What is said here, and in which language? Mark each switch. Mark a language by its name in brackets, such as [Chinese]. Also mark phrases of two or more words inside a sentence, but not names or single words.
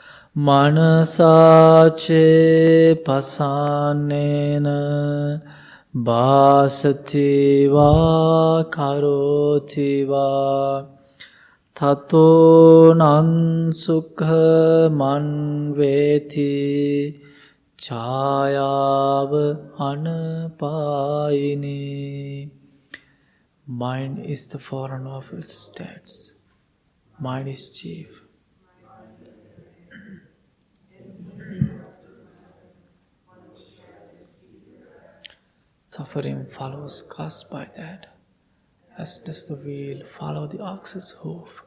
[Pali] Manasace pasanena Bhasati va karoti va Tato nan sukha manveti chāyāva anapāyini. [English] Mind is the forerunner of its states. Mind is chief. Suffering follows caused by that, as does the wheel follow the ox's hoof.